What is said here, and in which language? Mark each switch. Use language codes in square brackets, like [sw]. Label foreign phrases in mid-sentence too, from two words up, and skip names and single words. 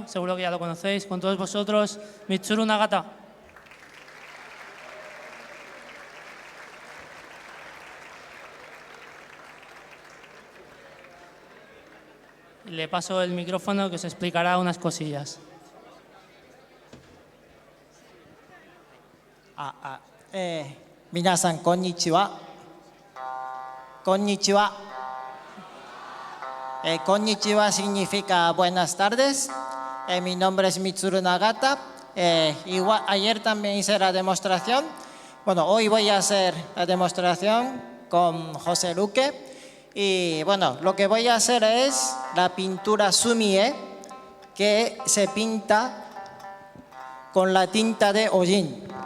[es] Seguro que ya lo conocéis. Con todos vosotros, Mitsuru Nagata. Le paso el micrófono que os explicará unas cosillas. [ja] 皆さんこんにちは。こんにちは。こんにちは [es] significa buenas tardes. Mi nombre es Mitsuru Nagata. Igual, ayer también hice la demostración. Bueno, hoy voy a hacer la demostración con José Luque. Y bueno, lo que voy a hacer es la pintura sumie, que se pinta con la tinta de hollín.